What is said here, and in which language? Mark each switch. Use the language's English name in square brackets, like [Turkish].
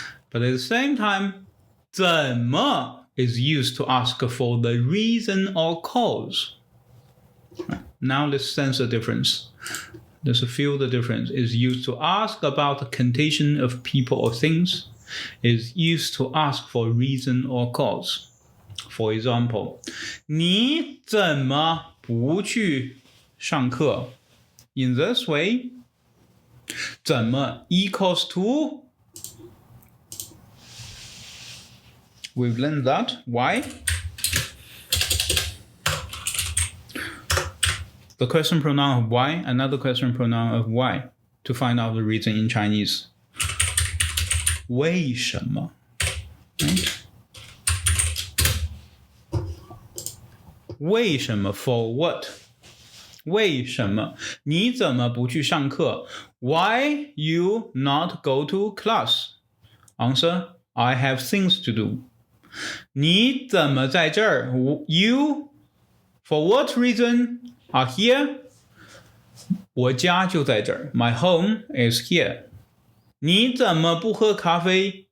[English] But at the same time, 怎么 is used to ask for the reason or cause. Now let's sense the difference. Let's feel the difference. Is used to ask about the condition of people or things. Is used to ask for reason or cause. [Chinese] For example, 你怎么不去上课? [English] In this way, 怎么 equals to, we've learned that. Why? The question pronoun of why, another question pronoun of why, to find out the reason in Chinese. [Chinese] 为什么?Right? [English] 为什么 for what? [Chinese] 为什么你怎么不去上课? [English] Why you not go to class? Answer, I have things to do. [Chinese] 你怎么在这儿? [English] You, for what reason, are here? [Chinese] 我家就在这儿. [English] My home is here. [Chinese] 你怎么不喝咖啡?